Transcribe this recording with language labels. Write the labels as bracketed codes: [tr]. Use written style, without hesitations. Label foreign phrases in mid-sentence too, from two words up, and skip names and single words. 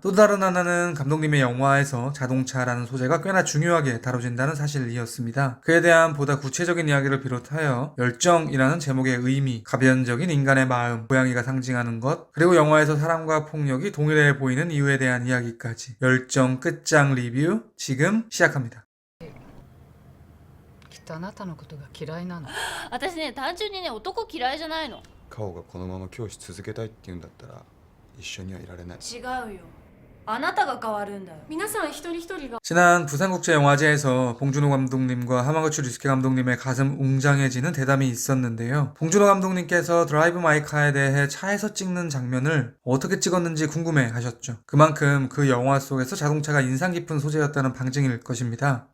[ko] 또 다른 하나는 감독님의 영화에서 자동차라는 소재가 꽤나 중요하게 다뤄진다는 사실이었습니다. 그에 대한 보다 구체적인 이야기를 비롯하여 열정이라는 제목의 의미, 가변적인 인간의 마음, 고양이가 상징하는 것, 그리고 영화에서 사랑과 폭력이 동일해 보이는 이유에 대한 이야기까지 열정 끝장 리뷰 지금 시작합니다. [ja] きっとあなたのことが嫌いなの。私ね単純にね男嫌いじゃないの。カオがこのまま教師続けたいって言うんだったら一緒にはいられない。違うよ。あなたが変わるんだよ。皆さん一人一人が [ko] 지난 부산국제영화제에서 봉준호 감독님과 하마구치 류스케 감독님의 가슴 웅장해지는 대담이 있었는데요. 봉준호 감독님께서 드라이브 마이 카에 대해 차에서 찍는 장면을 어떻게 찍었는지 궁금해 하셨죠. 그만큼 그 영화 속에서 자동차가 인상 깊은 소재였다는 방증일 것입니다.